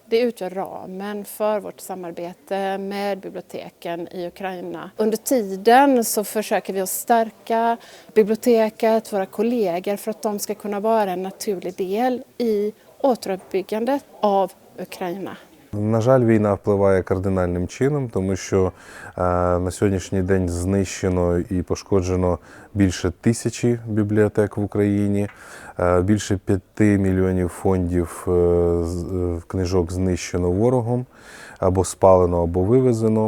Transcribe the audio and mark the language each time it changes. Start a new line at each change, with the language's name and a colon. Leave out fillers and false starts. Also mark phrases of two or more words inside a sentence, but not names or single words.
Swedish: Det utgör ramen för vårt samarbete med biblioteken i Ukraina. Under tiden så försöker vi att stärka biblioteket, våra kollegor, för att de ska kunna vara en naturlig del i återuppbyggandet av Ukraina.
Ukrainian: На жаль, війна впливає кардинальним чином, тому що на сьогоднішній день знищено і пошкоджено більше 1000 бібліотек в Україні, більше 5 мільйонів фондів книжок знищено ворогом, або спалено, або вивезено.